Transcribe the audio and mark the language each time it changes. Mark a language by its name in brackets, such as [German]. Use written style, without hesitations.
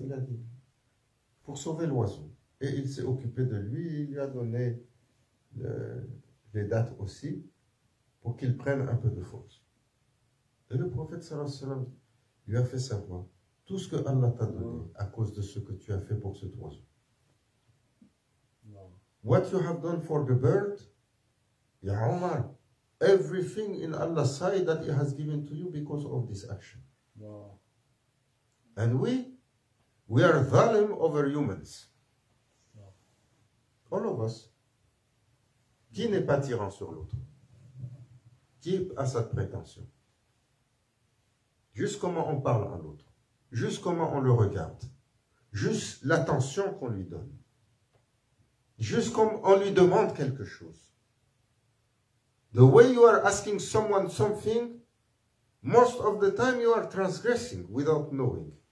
[French] Il a dit, pour sauver l'oiseau. Et il s'est occupé de lui, il lui a donné les dates aussi, pour qu'il prenne un peu de force. Et le prophète sallallahu alayhi wa sallam lui a fait savoir tout ce que Allah t'a donné à cause de ce que tu as fait pour cet oiseau. [English] What you have done for the bird, Ya Omar, everything in Allah's side that He has given to you because of this action. Wow. And we are zalim over humans. All of us. [French] Qui n'est pas tyran sur l'autre? Qui a cette prétention? Juste comment on parle à l'autre. Juste comment on le regarde. Juste l'attention qu'on lui donne. Juste comme on lui demande quelque chose. [English] The way you are asking someone something, most of the time you are transgressing without knowing.